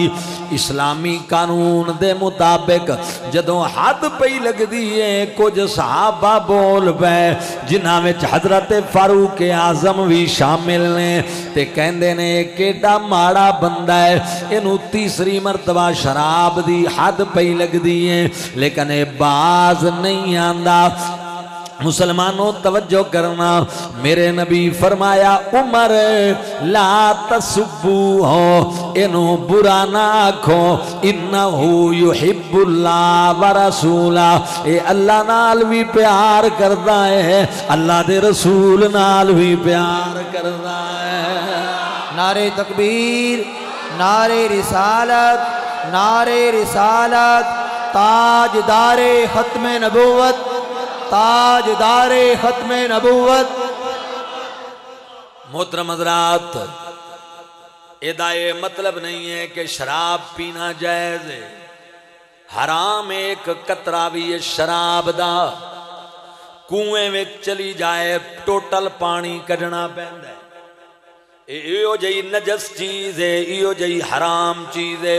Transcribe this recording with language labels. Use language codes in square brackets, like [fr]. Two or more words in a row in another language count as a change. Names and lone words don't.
[pa] اسلامی قانون دے مطابق جدوں حد پئی لگدی ہے کجھ صحابہ بول پے جنہاں وچ حضرت فاروق اعظم وی شامل نے تے کہندے نے کیڑا ماڑا بندہ ہے اینوں تیسری مرتبہ شراب دی حد پئی لگدی ہے لیکن یہ باز نہیں آندا. مسلمانو توجہ کرنا میرے نبی فرمایا عمر [ar] لا تسبوه [pa] اینوں برا نہ آکھو [ar] إنه يحب الله ورسوله [pa] اے اللہ نال وی پیار کردا ہے اللہ دے رسول نال وی پیار کردا ہے. [ur] نعرۂ تکبیر نعرۂ رسالت تاجدارِ ختمِ نبوت تاجدارِ ختمِ نبوت. محترم حضرات ایدا یہ مطلب نہیں ہے کہ شراب پینا جائز ہے. [pa] حرام اک قطرہ وی ہے شراب دا کنویں میں چلی جائے ٹوٹل پانی کڈھنا پیندا ہے. ایہو جہی نجس چیز ہے ایہو جہی حرام چیز ہے.